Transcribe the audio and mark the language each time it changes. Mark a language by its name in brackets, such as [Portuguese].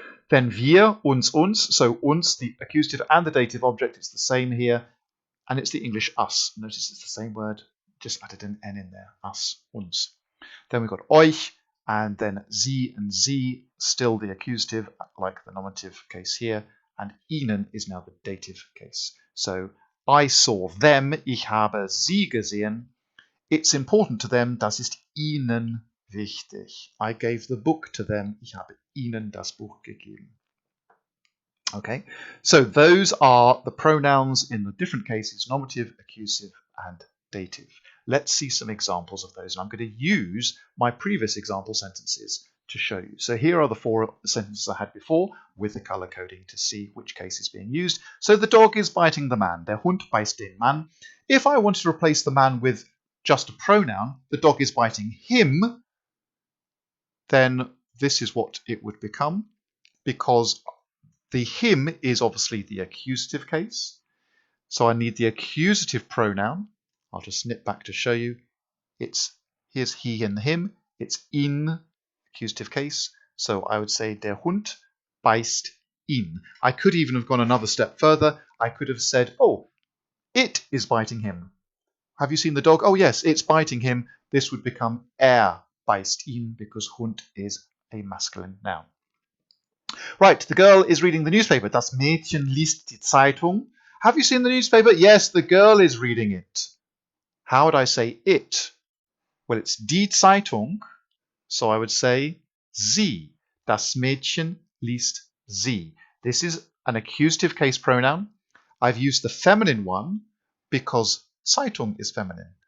[English] Then wir, uns. So uns, the accusative and the dative object, is the same here. And it's the English us. Notice it's the same word, just added an N in there. Us, uns. Then we've got euch, and then sie and sie, still the accusative, like the nominative case here. And ihnen is now the dative case. So I saw them, [German] ich habe sie gesehen. [English] It's important to them, [German] das ist ihnen wichtig. [English] I gave the book to them, [German] ich habe ihnen das Buch gegeben. [English] Okay, so those are the pronouns in the different cases, nominative, accusative, and dative. Let's see some examples of those. And I'm going to use my previous example sentences to show you. So here are the four sentences I had before with the color coding to see which case is being used. So the dog is biting the man. [German] Der Hund beißt den Mann. [English] If I wanted to replace the man with just a pronoun, the dog is biting him, then this is what it would become, because the him is obviously the accusative case. So I need the accusative pronoun. I'll just snip back to show you. Here's he and him. It's in accusative case. So I would say [German] der Hund beißt ihn. [English] I could even have gone another step further. I could have said, oh, it is biting him. Have you seen the dog? Oh, yes, it's biting him. This would become [German] beißt ihn [English] because Hund is a masculine noun. Right, the girl is reading the newspaper. [German] Das Mädchen liest die Zeitung. [English] Have you seen the newspaper? Yes, the girl is reading it. How would I say it? Well, it's die Zeitung, so I would say sie. [German] Das Mädchen liest sie. [English] This is an accusative case pronoun. I've used the feminine one because Zeitung is feminine.